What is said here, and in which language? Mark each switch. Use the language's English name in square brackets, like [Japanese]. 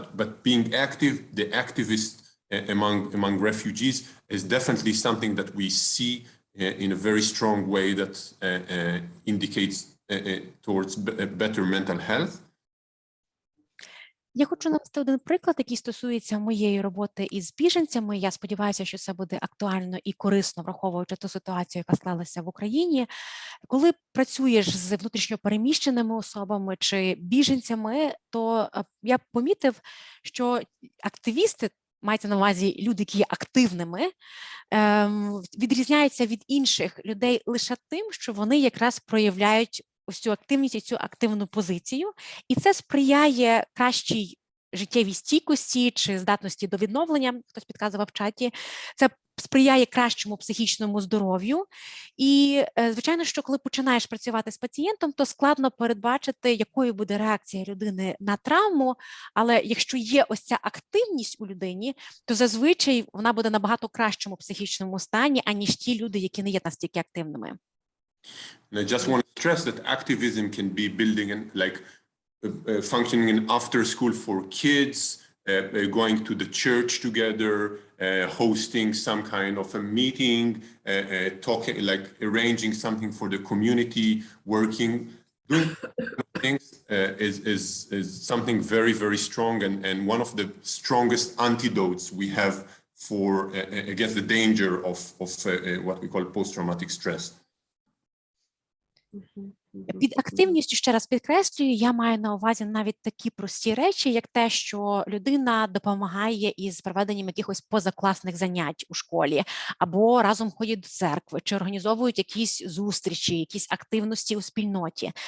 [English] But being active, the activist among refugees is definitely something that we see in a very strong way that indicates towards better mental health. [Ukrainian] Я хочу навести один приклад, який стосується моєї роботи із біженцями. Я сподіваюся, що це буде актуально і корисно, враховуючи ту ситуацію, яка склалася в Україні. Коли працюєш з внутрішньо переміщеними особами чи біженцями, то я помітив, що активісти, мається на увазі люди, які є активними, відрізняються від інших людей лише тим, що вони якраз проявляють ось цю активність і цю активну позицію, і це сприяє кращій життєвій стійкості чи здатності до відновлення, хтось підказував в чаті. Це сприяє кращому психічному здоров'ю. І, звичайно, що коли починаєш працювати з пацієнтом, то складно передбачити, якою буде реакція людини на травму, але якщо є ось ця активність у людині, то зазвичай вона буде набагато кращому психічному стані, аніж ті люди, які не є настільки активними. [English] And I just want to stress that activism can be building in, like functioning in after school for kids, going to the church together, hosting some kind of a meeting, talking, like arranging something for the community, working, doing things is something very, very strong and one of the strongest antidotes we have for against the danger of what we call post-traumatic stress. [Ukrainian] Під активністю, ще раз підкреслюю, я маю на увазі навіть такі прості речі, як те, що людина допомагає із проведенням якихось позакласних занять у школі, або разом ходять до церкви, чи організовують якісь зустрічі, якісь активності у спільноті.